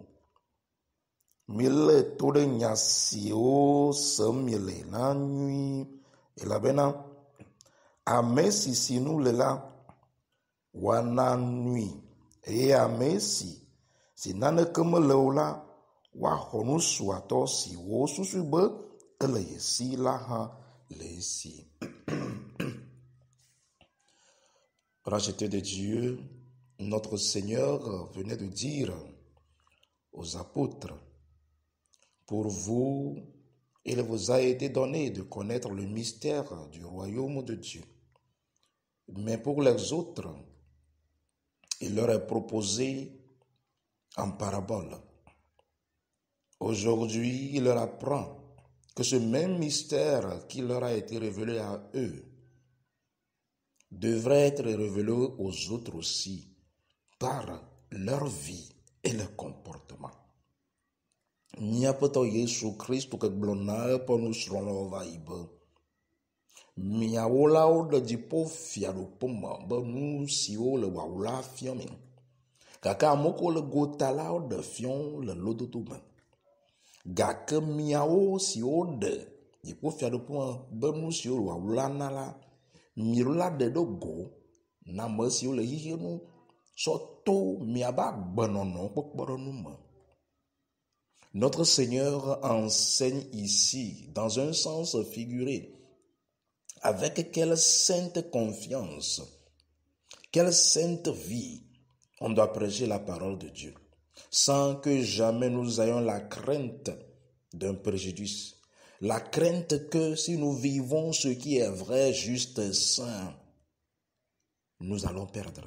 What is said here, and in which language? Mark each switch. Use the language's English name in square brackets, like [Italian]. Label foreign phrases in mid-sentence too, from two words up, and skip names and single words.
[Ewe] Milé to ɖe nya siwo sem miele la nyui, elabena ame si si nu le la, woana nui, eye ame si naneke mele o la, woaxɔ nu suatɔ si wo susu be ele ye si la hã le esi. [French] Racheté de Dieu, notre Seigneur venait de dire aux apôtres, pour vous, il vous a été donné de connaître le mystère du royaume de Dieu. Mais pour les autres, il leur est proposé en parabole. Aujourd'hui, il leur apprend que ce même mystère qui leur a été révélé à eux devrait être révélé aux autres aussi par leur vie et leur comportement. [Ewe] Miaƒetɔ Yesu Kristo ke gblɔ na eƒe nusrɔ̃lawo va yi be, miawo la woɖe dziƒo fiaɖuƒe me be nu siwo le wawla fiɔ mi, gake ame kewo le gota la woɖe fiɔ le lododo me. Gake miawo siwo ɖe dziƒo fiaɖuƒe me be nu siwo le wawla na la, miawo la ɖe ɖo go na ame siwo le xiexenu sɔ to miabe agbenɔnɔ kpekpeɖeŋu me. [French] Notre Seigneur enseigne ici, dans un sens figuré, avec quelle sainte confiance, quelle sainte vie on doit prêcher la parole de Dieu, sans que jamais nous ayons la crainte d'un préjudice, la crainte que si nous vivons ce qui est vrai, juste et saint, nous allons perdre.